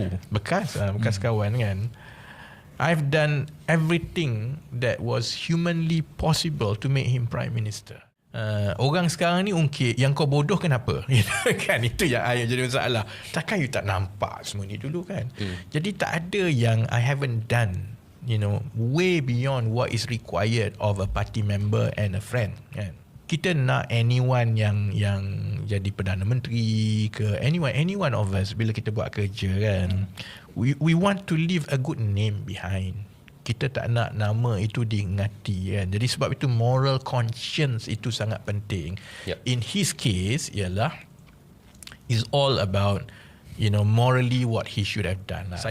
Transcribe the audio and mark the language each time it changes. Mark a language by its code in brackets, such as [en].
[ms] bekas kawan kan, [en] I've done everything that was humanly possible to make him prime minister. [ms] Orang sekarang ni ungkit yang kau bodoh kenapa? Kan itu yang jadi masalah. Takkan you tak nampak semua ni dulu kan? Jadi tak ada yang [en] I haven't done way beyond what is required of a party member and a friend, kan. [ms] Kita nak anyone yang jadi Perdana Menteri ke, [en] anyone of us, [ms] bila kita buat kerja kan, [en] we want to leave a good name behind. [ms] Kita tak nak nama itu diingati kan. Jadi sebab itu moral conscience itu sangat penting. [en] In his case [ms] ialah [en] is all about morally what he should have done lah.